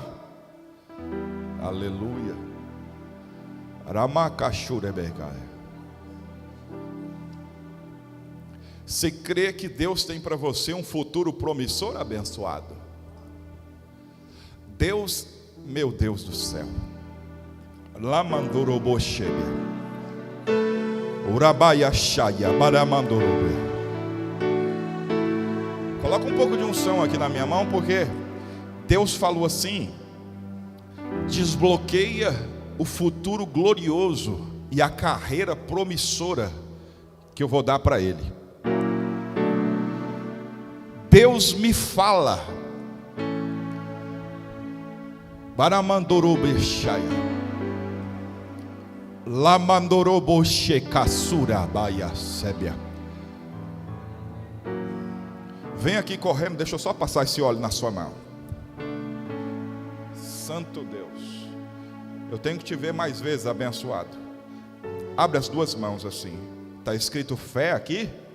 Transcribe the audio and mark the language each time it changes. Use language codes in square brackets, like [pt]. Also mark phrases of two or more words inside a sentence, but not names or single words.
[pt] Aleluia. Você crê que Deus tem para você um futuro promissor, abençoado? Deus, meu Deus do céu. Lamandoroboshebe. Urabaiashaya, baramandorobe. Coloca um pouco de unção aqui na minha mão, porque Deus falou assim: desbloqueia o futuro glorioso e a carreira promissora que eu vou dar para ele. Deus me fala. Baramandorobeshaya. Lamandoroboshe-kasura baia sébia. Vem aqui correndo, deixa eu só passar esse óleo na sua mão. Santo Deus, eu tenho que te ver mais vezes, abençoado. Abre as duas mãos assim. Está escrito fé aqui.